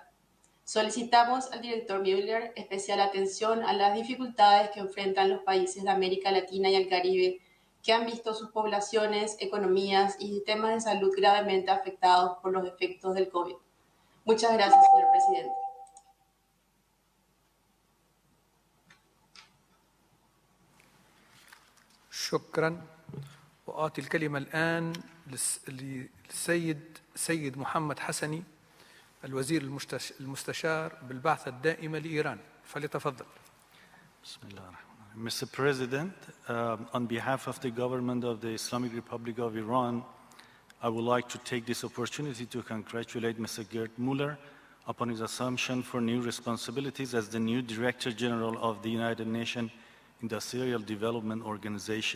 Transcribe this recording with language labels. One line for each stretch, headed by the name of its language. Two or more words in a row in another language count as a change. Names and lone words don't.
Spanish: Solicitamos al director Müller especial atención a las dificultades que enfrentan los países de América Latina y el Caribe, que han visto sus poblaciones, economías y sistemas de salud gravemente afectados por los efectos del COVID. Muchas gracias, señor presidente.
Arabic: شكرا. وأعطي الكلمة الآن للسيد محمد حسني الوزير المستشار بالبعثة الدائمة لإيران. فليتفضل. بسم الله الرحمن الرحيم.
English: Mr. President, on behalf of the government of the Islamic Republic of Iran, I would like to take this opportunity to congratulate Mr. Gerd Müller upon his assumption for new responsibilities as the new Director General of the United Nations Industrial Development Organization.